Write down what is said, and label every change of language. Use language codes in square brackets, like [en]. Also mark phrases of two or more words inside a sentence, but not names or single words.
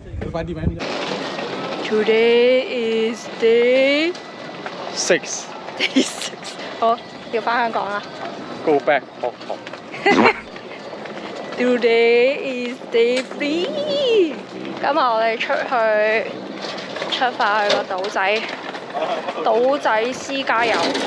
[yue] 快啲咪。 [en] Today is day 6 6。 [yue] 好，要翻香港啦。 [en] Go back Hong Kong。 Today is day 3。 [yue] 今日我哋出發去個島仔私家遊。